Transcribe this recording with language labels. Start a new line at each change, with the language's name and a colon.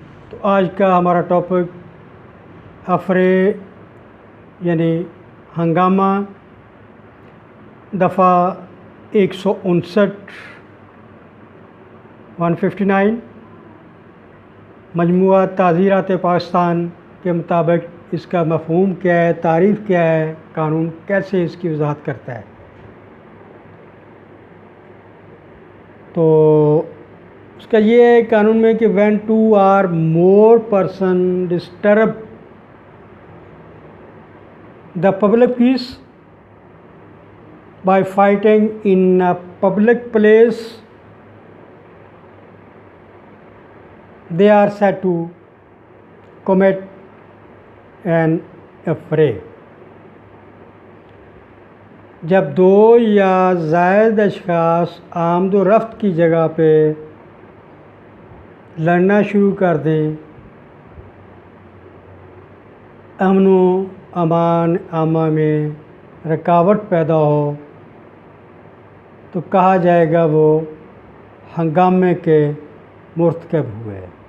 Urdu: تو آج کا ہمارا ٹاپک افرے یعنی ہنگامہ، دفعہ 159 مجموعہ تعزیرات پاکستان کے مطابق اس کا مفہوم کیا ہے، تعریف کیا ہے، قانون کیسے اس کی وضاحت کرتا ہے. تو اس کا یہ ہے قانون میں کہ
English: when two or more person disturb the public peace by fighting in a public place, they are said to commit an affray.
Urdu: جب دو یا زائد اشخاص آمد و رفت کی جگہ پہ لڑنا شروع کر دیں، امن و امان عامہ میں رکاوٹ پیدا ہو، تو کہا جائے گا وہ ہنگامے کے مرتکب ہوئے.